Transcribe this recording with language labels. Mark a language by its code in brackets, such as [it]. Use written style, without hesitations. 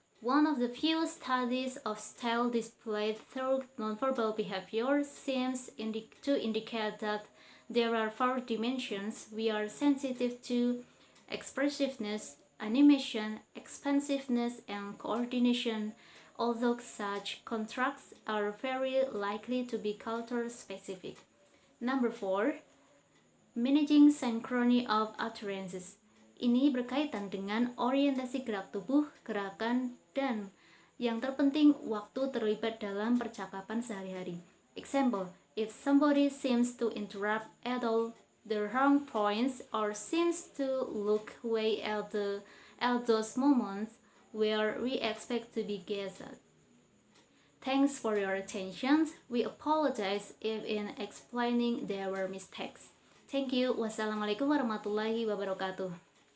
[en] One of the few studies of style displayed through nonverbal behavior seems to indicate that there are 4 dimensions we are sensitive to: expressiveness, animation, expansiveness, and coordination, although such contrasts are very likely to be culture-specific. Number 4, managing synchrony of utterances. [id] Ini berkaitan dengan orientasi gerak tubuh, gerakan, dan yang terpenting waktu terlibat dalam percakapan sehari-hari. [en] Example, if somebody seems to interrupt at all the wrong points or seems to look away at those moments where we expect to be gathered. Thanks for your attention. We apologize if in explaining there were mistakes. Thank you. [ar] Wassalamualaikum warahmatullahi wabarakatuh.